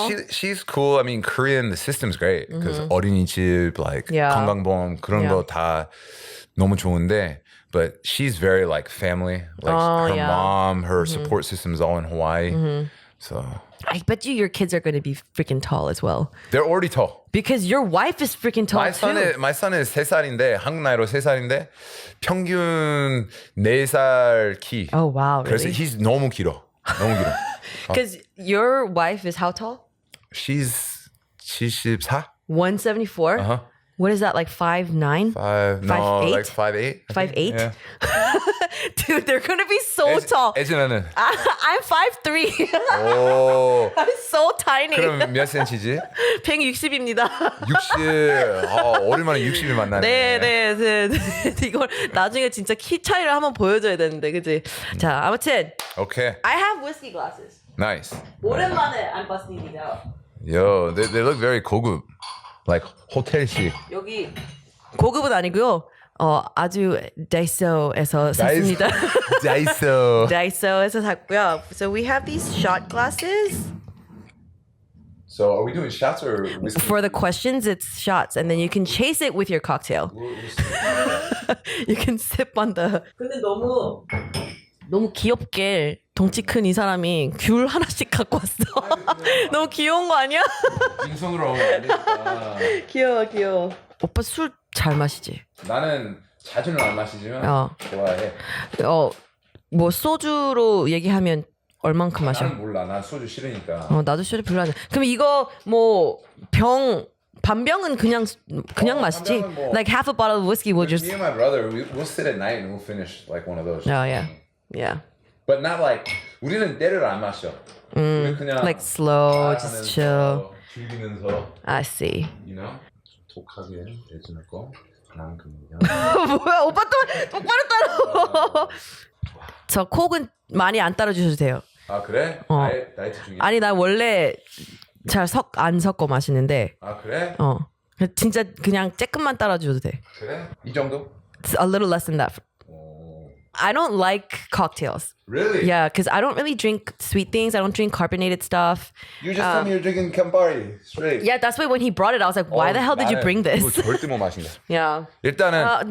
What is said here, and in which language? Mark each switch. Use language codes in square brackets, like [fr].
[en] She's cool. I mean, Korean, the system's great because 어린이집, like [ko] 건강보험 그런 거 다 너무 좋은데, [en] but she's very like family. Like her mom, her support system is all in Hawaii. So I bet your kids are going to be freaking tall as well. They're already tall. Because your wife is freaking tall too. My son is [ko] 3살인데 한국 나이로 3살인데 평균 4살 키. [en] Oh wow, really? [ko] 그래서 [en] he's [ko] 너무 길어. [en] Because your wife is how tall? She's 74. 174? Uh-huh. What is that, like 5'9"? 5'8"? Like 5'8". 5'8"? Yeah. Dude, they're going to be so tall. [ko] 애진아는? [en] I'm 5'3". 오. I'm so tiny. [ko] 그럼 몇 cm지? 160입니다. 60. 오랜만에 60을 만나네. 네. 이걸 나중에 진짜 키 차이를 한번 보여줘야 되는데, 그치? 자, 아무튼. [en] Okay. I have whiskey glasses. Nice. [ko] 오랜만에 [en] I'm busting these out. Yo, they look very 고급. Like 호텔식. [ko] 여기 고급은 아니고요. 아주 다이소에서 샀습니다. 다이소. 다이소에서 샀고요. [en] So we have these shot glasses. So are we doing shots or whiskey? For the questions, it's shots, and then you can chase it with your cocktail. You can sip on the. [ko] 근데 너무 귀엽게 덩치 큰 이 사람이 귤 하나씩 갖고 왔어. 너무 귀여운 거 아니야? 빈손으로 오면 안 되니까. 귀여워. 오빠 술 잘 마시지? 나는 자주는 안 마시지만 좋아해. 뭐 소주로 얘기하면 얼만큼 마셔? 나는 몰라. 난 소주 싫으니까. 나도 술이 별로 안 돼. 그럼 이거 뭐 반병은 그냥 마시지? 뭐, [en] Like half a bottle of whiskey will just. Me and my brother, we'll sit at night and we'll finish like one of those. Oh yeah. But not like [ko] 우리는 때를 안 마셔. 우리 그냥 [en] Like slow, just chill. [ko] 즐기면서. [en] I see. You know? [ko] 독하게 해주는 거. 난 그냥. 뭐야 오빠 또 똑바로 따라. 저 콕은 많이 안 따라주셔도 돼요. 아 그래? 다이어트 중이야? 아니 나 원래 잘 안 섞어 마시는데. 아 그래? 진짜 그냥 조금만 따라줘도 돼. 그래? 이 정도? [en] It's a little less than that. I don't like cocktails. Really? Yeah, because I don't really drink sweet things. I don't drink carbonated stuff. You just told me you're drinking Campari straight. Yeah, that's why when he brought it, I was like, why the hell did you bring this? [ko] 이거 절대 못 마신다. [en] Yeah. [ko] 일단은